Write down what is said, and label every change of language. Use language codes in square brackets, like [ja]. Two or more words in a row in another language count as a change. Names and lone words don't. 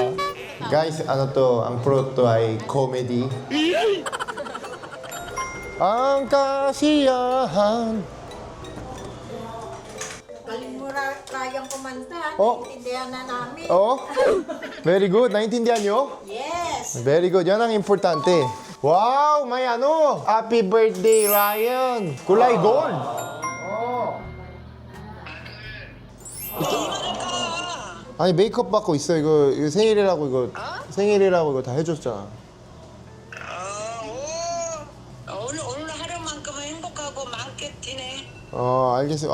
[tl] Guys, ano to? Ang pro to ay comedy. Ang kasiyahan. Galing mo kayang kumanta. Oh. Naiintindihan na namin. [en] Oh, very good. [tl] Naintindihan nyo? [en] Yes. Very good. [tl] Yan ang importante. Wow, may ano. [en] Happy birthday, Ryan. Kulay gold. [ko] 아니 메이크업 받고 있어. 이거 생일이라고 생일이라고 이거 다 해줬잖아. 오늘 하루만큼은 행복하고 많겠지네. 알겠어.